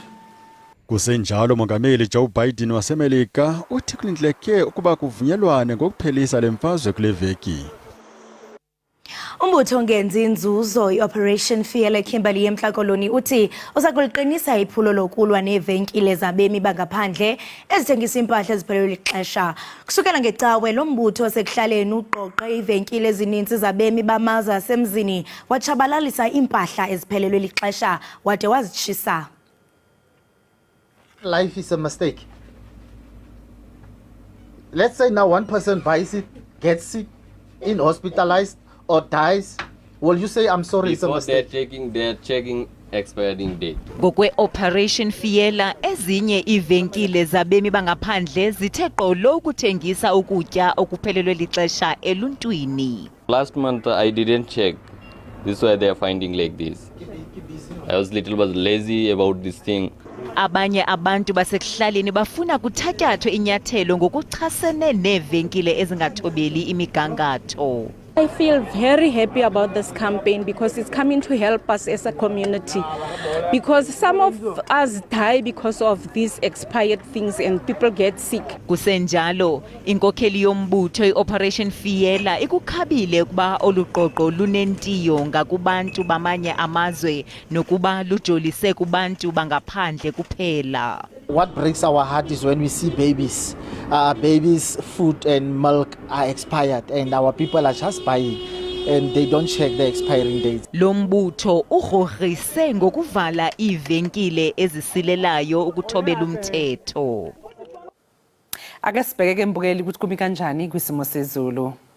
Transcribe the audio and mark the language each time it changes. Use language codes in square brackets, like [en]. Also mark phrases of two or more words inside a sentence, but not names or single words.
[xh] Kusenjalo mongameli Joe Biden waseMelika uthi kulindleke ukuba kuvunyelwane ngokuphelisa lemfazwe kule veki. Umbutho ongenzi inzuzo i-Operation Fiele Kimberley eMhlakoloni uthi uzakuliqinisa iphulo lokulwa neevenkile zabemi bangaphandle ezithengisa impahla eziphelelwe lixesha. Kusukela ngecawe lo mbutho osekuhlaleni uqoqe iivenkile ezininzi zabemi bamazwe asemzini watshabalalisa impahla eziphelelwe lixesha wade wazitshisa. [en] Life is a mistake. Let's say now one person buys it, gets sick, hospitalized or dies. Will you say I'm sorry? It's a mistake? They're checking expiring date. [xh] Ngokwe Operation Fiela ezinye ivenkile zabemi bangaphandle zithe qolo ukuthengisa ukutya okuphelelwe lixesha eluntwini. [en] Last month I didn't check. This is why they are finding like this. I was little bit lazy about this thing. [xh] Abanye abantu basekuhlaleni bafuna kuthatyathwe inyathelo ngokuchasene neevenkile ezingathobeli imigangatho. [en] I feel very happy about this campaign because it's coming to help us as a community. Because some of us die because of these expired things and people get sick. [xh] Kusenjalo, inkokheli yombutho i-Operation Fiela ikukhabile ukuba oluqoqo lunentiyo ngakubantu bamanye amazwe nokuba lujolise kubantu bangaphandle kuphela. [en] What breaks our heart is when we see babies. Babies' food and milk are expired and our people are just buying and they don't check the expiring dates. [xh] Lo mbutho ugrogrise ngokuvala iivenkile ezisilelayo ukuthobela umthetho. [zu] Ake sibheke ke mbukeli ukuthi kumi kanjani kwisimo sezulu.